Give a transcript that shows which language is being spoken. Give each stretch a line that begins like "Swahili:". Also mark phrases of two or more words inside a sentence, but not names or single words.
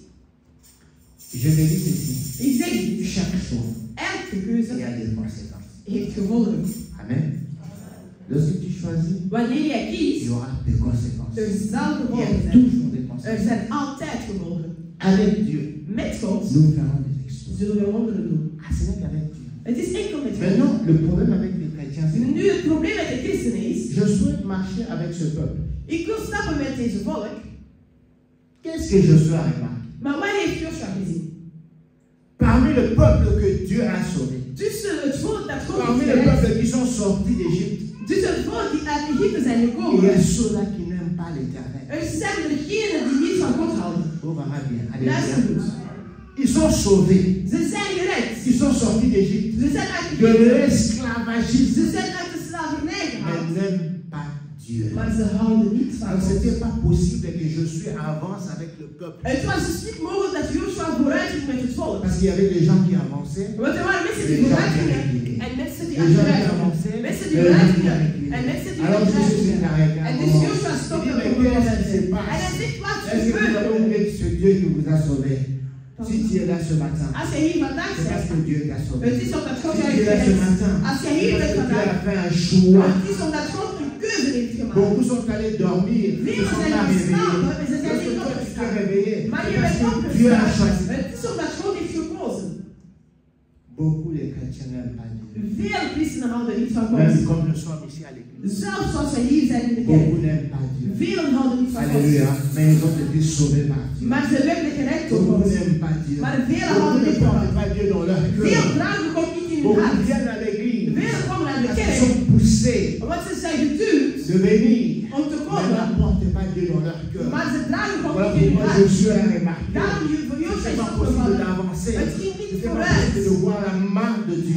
French: Je vais dire ceci.
Dutch: Ik zeg dit.
French: Chaque choix,
Dutch: Elke
French: il
Dutch: keuze
French: y a des conséquences.
Dutch: heeft gevolgen.
French: Amen. Lorsque tu choisis,
Dutch: Wanneer jij
French: il y
Dutch: kiest,
French: aura des conséquences.
Dutch: er zal
French: Il y
Dutch: gevolgen
French: a
Dutch: zijn.
French: toujours des
Dutch: Er
French: conséquences.
Dutch: zijn altijd gevolgen.
French: Avec Dieu,
Dutch: Met God
French: nous ferons des exploits.
Dutch: zullen we wonderen doen.
French: Ah, ce n'est qu'avec Dieu.
Dutch: Het is enkel met God.
French: Maintenant, le problème avec les chrétiens, c'est
Dutch: Nu het probleem met de christenen is,
French: je souhaite marcher avec ce peuple.
Dutch: ik wil stappen met deze volk,
French: Qu'est-ce que Josué a remarqué?
Dutch: maar wat heeft Joshua gezien?
French: Parmi le peuple que Dieu a sauvé,
Dutch: Tussen het volk dat God
French: parmi
Dutch: heeft
French: les
Dutch: gered,
French: peuples qui sont sortis d'Égypte,
Dutch: tussen het volk die uit Egypte zijn
French: il y
Dutch: gekomen,
French: a ceux-là qui n'aiment pas l'éternel.
Dutch: er zijn degenen die niet van God houden.
French: On verra bien.
Dutch: Luister
French: Alléluia.
Dutch: goed.
French: Ils sont sauvés.
Dutch: Ze zijn gered.
French: Ils sont sortis d'Égypte.
Dutch: Ze zijn uit
French: De
Dutch: Egypte.
French: l'esclavagisme.
Dutch: Ze zijn uit de slavernij
French: Mais
Dutch: gehaald.
French: n'aiment pas Dieu. Dieu.
Dutch: Maar ze houden niet van
French: Alors,
Dutch: God.
French: c'était pas possible que Josué avance avec le peuple.
Dutch: Het was dus niet mogelijk dat Joshua vooruit ging met het volk.
French: Parce qu'il y avait des gens qui avançaient.
Dutch: Want er waren mensen
French: Les
Dutch: die
French: gens
Dutch: vooruit
French: qui
Dutch: gingen
French: reculaient.
Dutch: en mensen die
French: Les gens qui
Dutch: achteruit gingen.
French: avançaient.
Dutch: Mensen
French: Et
Dutch: die
French: les
Dutch: vooruit
French: gens qui
Dutch: gingen
French: reculaient.
Dutch: en mensen die
French: Alors
Dutch: achteruit
French: Jésus
Dutch: gingen.
French: s'arrête à
Dutch: En
French: un
Dutch: dus
French: moment.
Dutch: Joshua
French: Il
Dutch: stopte
French: dit,
Dutch: op
French: mais
Dutch: een
French: qu'est-ce
Dutch: moment.
French: qui se
Dutch: En
French: passe?
Dutch: hij zegt, wat
French: Est-ce que vous avez
Dutch: gebeurt er?
French: oublié que c'est Dieu qui vous a sauvé? Si tu es là ce matin,
Dutch: Als je hier vandaag
French: c'est parce
Dutch: bent,
French: que Dieu t'a sauvé.
Dutch: het is omdat God
French: Si
Dutch: jou
French: tu es là
Dutch: heeft
French: ce
Dutch: gered.
French: matin,
Dutch: Als je
French: c'est
Dutch: hier
French: parce
Dutch: bent
French: que Dieu
Dutch: vandaag,
French: a fait un choix.
Dutch: het is omdat God een keuze heeft gemaakt.
French: Beaucoup sont allés dormir, ils ne
Dutch: Velen
French: sont
Dutch: zijn
French: pas
Dutch: gaan
French: réveillés.
Dutch: slapen, maar ze zijn
French: Lorsque
Dutch: niet
French: toi tu t'es
Dutch: opgestaan.
French: réveillé,
Dutch: Maar
French: c'est
Dutch: je
French: parce
Dutch: bent
French: que Dieu a choisi.
Dutch: opgestaan. Het is omdat God heeft gekozen.
French: Beaucoup de chrétiens n'aiment pas Dieu.
Dutch: Veel christenen houden niet van
French: Même
Dutch: God.
French: comme nous sommes ici à l'église.
Dutch: Zelfs als wij hier zijn in de kerk.
French: Beaucoup n'aiment pas Dieu.
Dutch: Velen houden niet van God.
French: Alléluia. Mais ils ont été sauvés par Dieu.
Dutch: Maar ze werden gered door
French: Beaucoup
Dutch: God.
French: n'aiment pas Dieu.
Dutch: Maar velen
French: Beaucoup
Dutch: houden
French: ne
Dutch: niet van
French: portent
Dutch: God.
French: pas Dieu dans leur
Dutch: Veel
French: cœur.
Dutch: dragen God niet in hun
French: Beaucoup
Dutch: hart.
French: viennent à l'église.
Dutch: Velen komen naar de
French: Parce qu'ils
Dutch: kerk.
French: sont poussés
Dutch: Want ze zijn geduwd
French: de venir.
Dutch: om te
French: Mais
Dutch: komen.
French: n'apportent pas Dieu dans leur cœur.
Dutch: Maar ze dragen God
French: Voilà
Dutch: niet in hun
French: pourquoi
Dutch: hart.
French: Josué a remarqué.
Dutch: Daarom voor
French: Ce
Dutch: Jozef
French: n'est
Dutch: is
French: pas possible
Dutch: opgevallen.
French: d'avancer.
Dutch: Het ging niet
French: Ce n'est pas
Dutch: vooruit.
French: possible de voir la main de Dieu.